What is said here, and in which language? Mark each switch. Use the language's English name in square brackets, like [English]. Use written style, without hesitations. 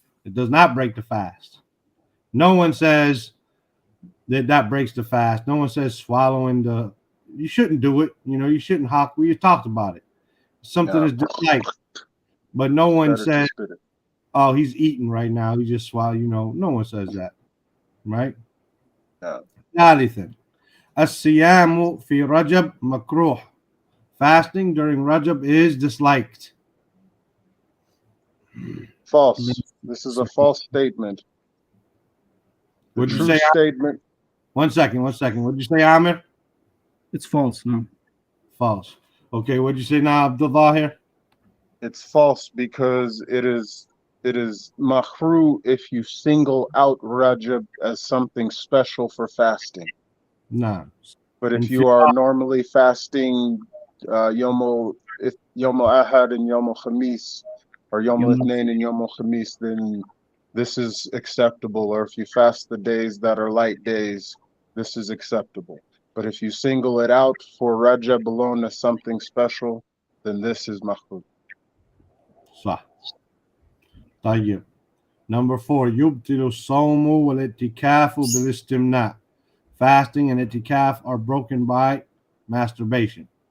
[English] It does not break the fast. No one says that breaks the fast. No one says swallowing the. You shouldn't do it. You know, you shouldn't hop. We talked about it. Something is disliked. But no one says, oh, he's eating right now. He just swallowed. You know, no one says that. Right? [Arabic] ثالثا الصيام في رجب مكروه. [English] Fasting during Rajab is disliked. False. This is a false statement. Would you say statement? One second. What'd you say, Amir? It's false. No. False. Okay, what'd you say now, Abdullah here? It's false because it is makruh if you single out Rajab as something special for fasting. No. But if you are normally fasting Yom Ahad and Yom Khamis, or Yom Ithnain and Yom Khamis, then this is acceptable. Or if you fast the days that are light days, this is acceptable. But if you single it out for Rajab alone as something special, then this is makruh. [Arabic] صح. طيب. [English] Number 4, [Arabic] يبطل الصوم والاعتكاف بالاستمناء. [English] Fasting and itikaf are broken by masturbation.